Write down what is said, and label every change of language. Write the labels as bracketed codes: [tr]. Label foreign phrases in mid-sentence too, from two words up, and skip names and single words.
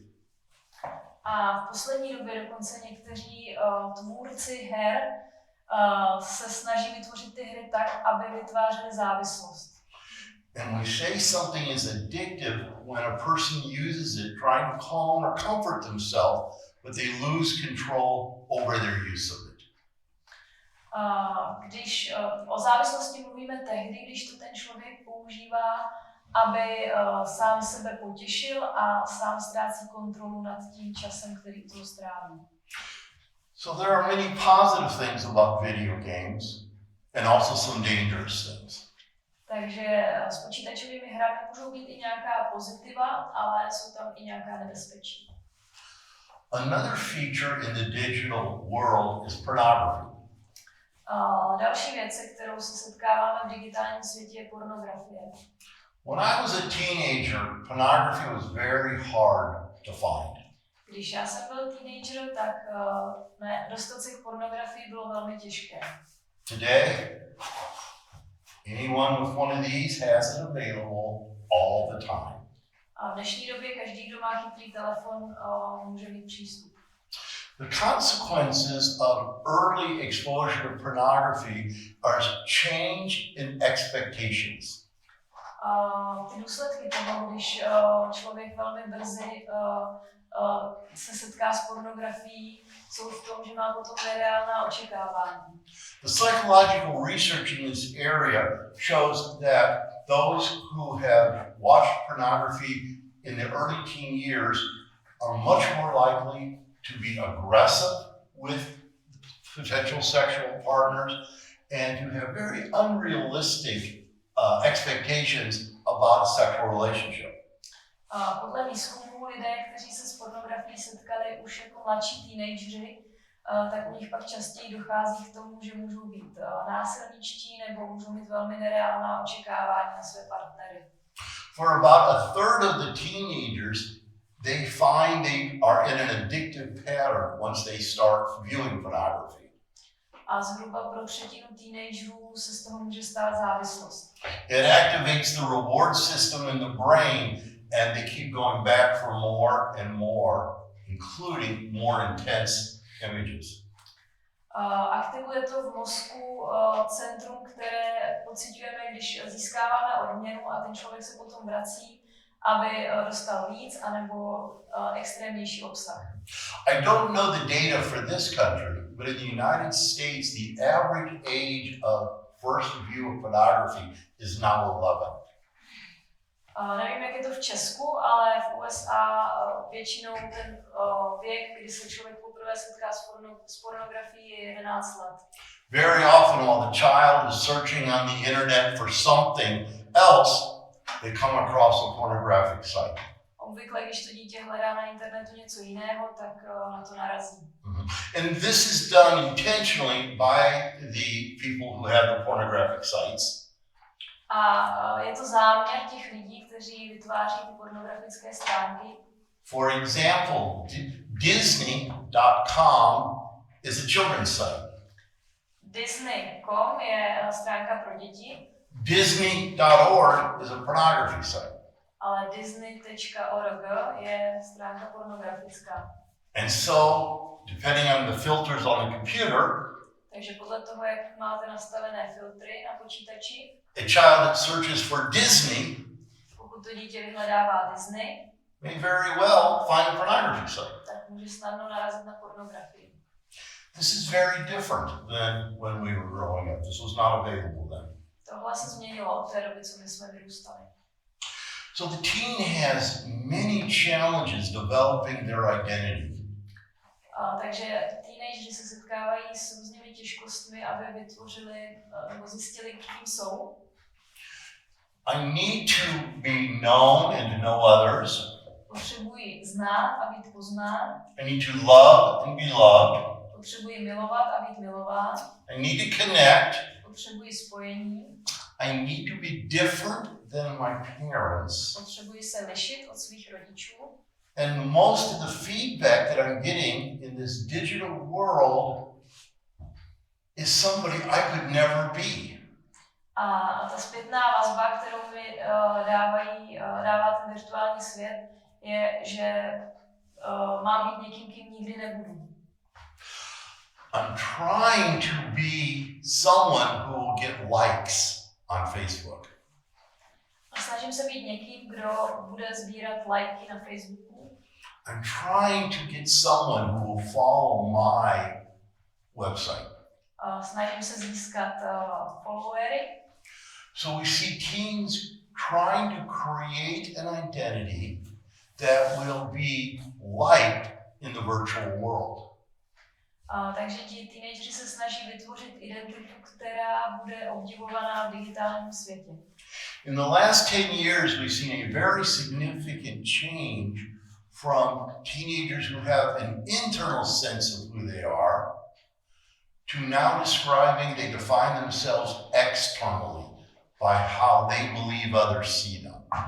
[cs] A v poslední době dokonce někteří tvůrci her se snaží vytvořit ty hry tak, aby vytvářely závislost. [en] And we say something is addictive when a person uses it trying to calm or comfort themselves, but they lose control over their use of it. [cs] Když o závislosti mluvíme tehdy, když to ten člověk používá, aby sám sebe potěšil a sám ztrácí kontrolu nad tím časem, který toho stráví. [en] So there are many positive things about video games and also some dangerous things. [cs] Takže s počítačovými hrami můžou být i nějaká pozitiva, ale jsou tam i nějaká nebezpečí. [en] Another feature in the digital world is pornography. [cs] Další věc, se kterou se setkáváme v digitálním světě, je pornografie. [en] When I was a teenager, pornography was very hard to find. [cs] Když já jsem byl teenager, tak dostat se k pornografii bylo velmi těžké. [en] Today, anyone with one of these has it available all the time. [cs] A v dnešní době každý, kdo má chytrý telefon, může mít přístup. [en] The consequences of early exposure to pornography are change in expectations. [cs] Ty důsledky toho, když člověk velmi brzy se setká s pornografií, jsou v tom, že má potom nereálná očekávání. [en] The psychological research in this area shows that those who have watched pornography in the early teen years are much more likely to be aggressive with potential sexual partners and to have very unrealistic expectations about a sexual relationship. [cs] Podle výzkumů lidé, kteří se s pornografií setkali už jako mladší teenageři, tak u nich pak častěji dochází k tomu, že můžou být násilničtí nebo můžou mít velmi nereálná očekávání na své partnery. [en] For about a third of the teenagers, they find they are in an addictive pattern once they start viewing pornography. [cs] A zhruba pro třetinu teenagerů se z toho může stát závislost. [en] It activates the reward system in the brain and they keep going back for more and more, including more intense images. [cs] Aktivuje to v mozku centrum, které pociťujeme, když získáváme odměnu a ten člověk se potom vrací aby dostal víc anebo extrémnější obsah. [en] I don't know the data for this country, but in the United States, the average age of first view of pornography is now 11. [cs] Nevím, jak je to v Česku, ale v USA většinou ten věk, kdy se člověk poprvé setká s pornografií, je 11 let. [en] Very often, while the child is searching on the internet for something else, they come across a pornographic site. [cs] Obvykle, když to dítě hledá na internetu něco jiného, tak na to narazí. [en] And this is done intentionally by the people who have the pornographic sites. [cs] A je to záměr těch lidí, kteří vytváří ty pornografické stránky. [en] For example, Disney.com is a children's site. [cs] Disney.com je stránka pro děti. [en] Disney.org is a pornography site. [cs] Ale Disney.org je stránka pornografická. [en] And so, depending on the filters on the computer, [cs] takže podle toho, jak máte nastavené filtry na počítači, [en] a child that searches for Disney [cs] pokud to dítě vyhledává Disney, [en] may very well find a pornography site. [cs] tak může snadno narazit na pornografii. [en] This is very different than when we were growing up. This was not available then. [cs] Tohle se změnilo od té doby, co my jsme vyrůstali. [en] So the teen has many challenges developing their identity. [cs] Takže teenageři se setkávají s různými těžkostmi, aby vytvořili nebo zjistili, kým jsou. [en] I need to be known and to know others. [cs] Potřebuji znát a být poznán. [en] I need to love and be loved. [cs] Potřebuji milovat a být milován. [en] I need to connect. [cs] Potřebuji spojení. [en] I need to be different than my parents. [cs] Potřebuji se lišit od svých rodičů. [en] And most of the feedback that I'm getting in this digital world is somebody I could never be. [cs] A ta zpětná vazba, kterou mi dává ten virtuální svět, je, že mám být někým, kým nikdy nebudu. [en] I'm trying to be someone who will get likes on Facebook. [cs] A snažím se být někým, kdo bude sbírat lajky na Facebooku. [en] I'm trying to get someone who will follow my website. [cs] Snažím se získat followery. [en] So we see teens trying to create an identity that will be liked in the virtual world. [cs] Takže ti teenageři se snaží vytvořit identitu, která bude obdivovaná v digitálním světě. [en] In the last 10 years, we've seen a very significant change from teenagers who have an internal sense of who they are to now describing they define themselves externally by how they believe others see them.